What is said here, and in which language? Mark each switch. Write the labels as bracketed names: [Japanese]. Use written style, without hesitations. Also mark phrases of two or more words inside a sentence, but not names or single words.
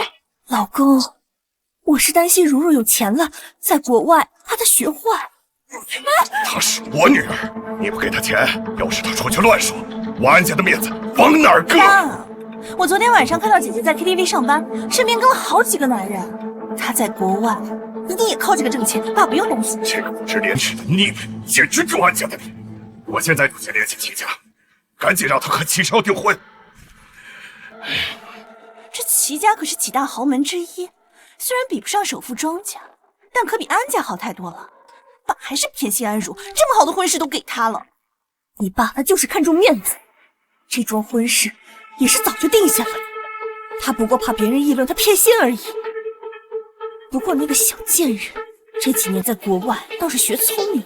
[Chinese] 老公，我是擔心如如有錢了，在國外怕她學壞。她是我女兒，你不給她錢，要是她出去亂說，我安家的面子往哪兒擱？我昨天晚上看到姐姐在 KTV 上班，身邊跟了好幾個男人。她在國外一定也靠這個掙錢，爸不用擔心。這個不知廉恥的逆女，簡直就安家的臉！我現在就去聯繫齊家，趕緊讓他和齊少訂婚。這齊家可是幾大豪門之一，雖然比不上首富莊家，但可比安家好太多了。爸還是偏心安如，這麼好的婚事都給他了。你爸他就是看重面子，這樁婚事也是早就定下來的，他不過怕別人議論他偏心而已。不過那個小賤人這幾年在國外倒是學聰明了。